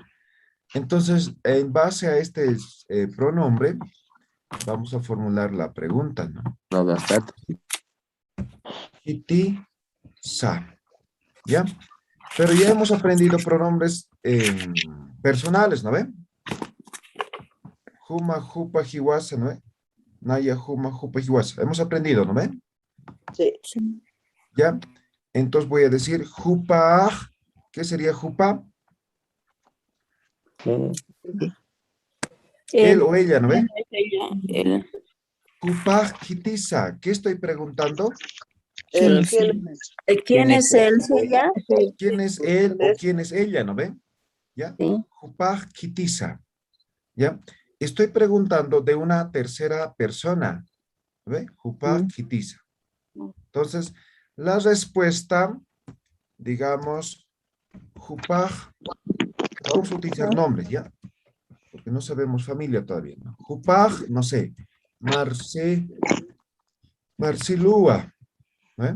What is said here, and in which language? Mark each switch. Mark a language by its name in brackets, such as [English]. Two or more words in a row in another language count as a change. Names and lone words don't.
[Spanish] Entonces, en base a este pronombre, vamos a formular la pregunta, ¿no? [Aymara] Kiti sa. ¿Ya? [Spanish] Pero ya hemos aprendido pronombres personales, ¿no ven? [Aymara] Juma, jupa, jiwasa, [Spanish] ¿no ven? [Aymara] Naya, juma, jupa, jiwasa. [Spanish] Hemos aprendido, ¿no ven? Sí. ¿Ya? Entonces voy a decir jupa. ¿Qué sería jupa? Él o ella, ¿no ven? Él. [Aymara] Jupa, kitisa. [Spanish] ¿Qué estoy preguntando? ¿Quién es él? ¿Ella? ¿Quién es él o quién es ella, ¿no ven? ¿Ya? Sí. [Aymara] Jupa, kitisa. [Spanish] ¿Ya? Estoy preguntando de una tercera persona. ¿Ve? [Aymara] Jupa, kitisa. [Spanish] Entonces, la respuesta, digamos, Jupa, vamos a utilizar nombres, ¿ya? Porque no sabemos familia todavía, ¿no? Jupa, no sé, Marcelúa, ¿no?